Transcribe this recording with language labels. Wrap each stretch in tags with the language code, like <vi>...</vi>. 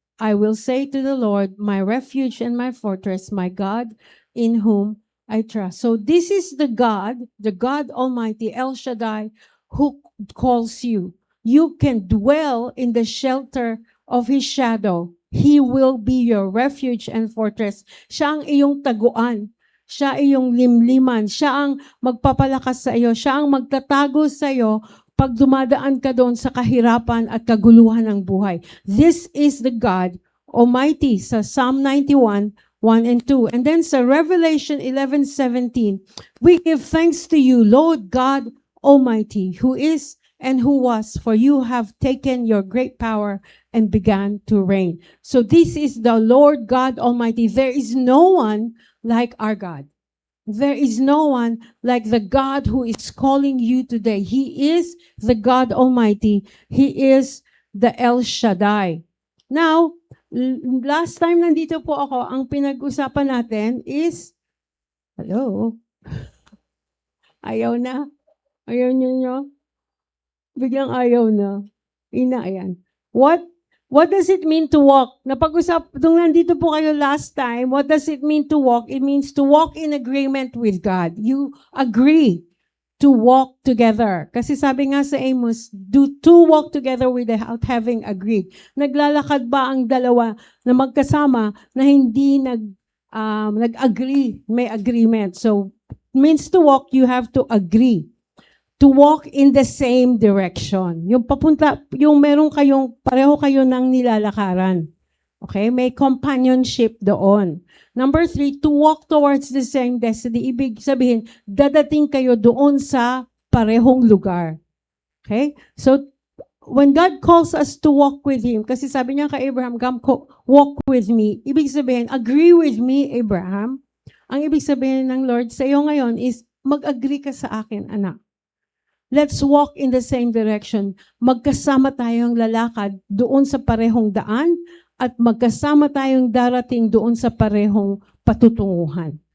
<en>I will say to the Lord, my refuge and my fortress, my God, in whom I trust. So this is the God Almighty, El Shaddai, who calls you. You can dwell in the shelter of His shadow. He will be your refuge and fortress.</en> <tl>Siya ang iyong taguan. Siya iyong limliman. Siya ang magpapalakas sa iyo. Siya ang magtatago sa iyo pag dumadaan ka doon sa kahirapan at kaguluhan ng buhay.</tl> <en>This is the God Almighty sa Psalm 91, 1 and 2. And then sa Revelation 11:17, we give thanks to you, Lord God Almighty, who is and who was, for you have taken your great power and began to reign. So this is the Lord God Almighty. There is no one like our God. There is no one like the God who is calling you today. He is the God Almighty. He is the El Shaddai.</en> <tl>Now, last time nandito po ako, ang pinag-usapan natin is, hello? Ayaw na? Ayaw nyo? Biglang ayaw na. Ayan.</tl> <en>What does it mean to walk?</en> <tl>Nung nandito po kayo</tl> <en>last time, what does it mean to walk? It means to walk in agreement with God. You agree to walk together.</en> <tl>Kasi sabi nga sa Amos,</tl> <en>do two walk together without having agreed.</en> <tl>Naglalakad ba ang dalawa na magkasama na hindi nag-agree, may agreement?</tl> <en>So, means to walk, you have to agree. To walk in the same direction.</en> <tl>Yung pareho kayo ng nilalakaran. Okay? May companionship doon.</tl> <en>Number 3, to walk towards the same destiny.</en> <tl>Ibig sabihin, dadating kayo doon sa parehong lugar. Okay?</tl> <en>So, when God calls us to walk with Him,</en> <tl>kasi sabi niya kay Abraham,</tl> <en>walk with me.</en> <tl>Ibig sabihin,</tl> <en>agree with me,</en> <tl>Abraham. Ang ibig sabihin ng Lord sa iyo ngayon is, mag-agree ka sa akin, anak.</tl> <en>Let's walk in the same direction.</en> <tl>Magkasama tayong lalakad doon sa parehong daan at magkasama tayong darating doon sa parehong patutunguhan.</tl>